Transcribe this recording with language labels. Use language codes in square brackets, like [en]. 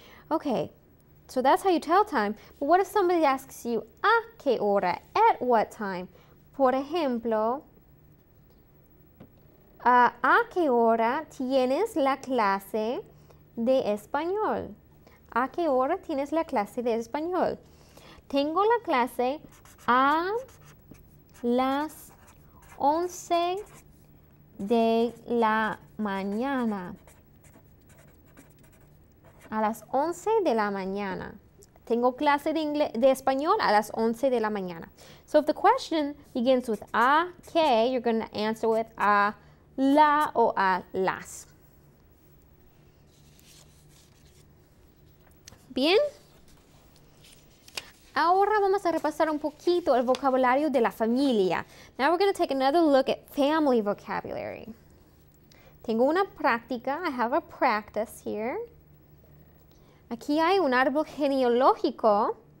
[en] Okay, so that's how you tell time. But what if somebody asks you, [es] ¿a qué hora? [en] At what time? [es] Por ejemplo, ¿a qué hora tienes la clase de español? ¿A qué hora tienes la clase de español? Tengo la clase a las 11 de la mañana. A las 11 de la mañana. Tengo clase de español a las 11 de la mañana. [en] So if the question begins with a, que, you're going to answer with a, la o a las. [es] Bien. Ahora vamos a repasar un poquito el vocabulario de la familia. [en] Now we're going to take another look at family vocabulary. [es] Tengo una práctica. [en] I have a practice here. [es] Aquí hay un árbol genealógico.